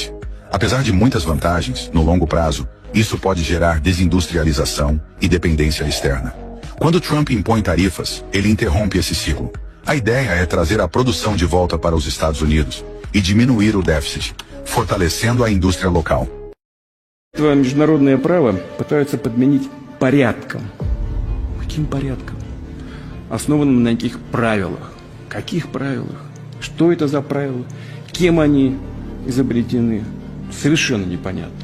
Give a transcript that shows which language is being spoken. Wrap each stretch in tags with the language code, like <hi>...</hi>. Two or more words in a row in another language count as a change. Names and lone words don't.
<pt>Apesar de muitas vantagens, no longo prazo, Isso pode gerar desindustrialização e dependência externa. Quando Trump impõe tarifas, ele interrompe esse ciclo. A ideia é trazer a produção de volta para os Estados Unidos e diminuir o déficit, fortalecendo a indústria local.</pt> <ru>Международное право пытаются подменить порядком. Каким порядком? Основанным на каких правилах? Каких правилах? Что это за правила? Кем они изобретены? Совершенно непонятно.</ru>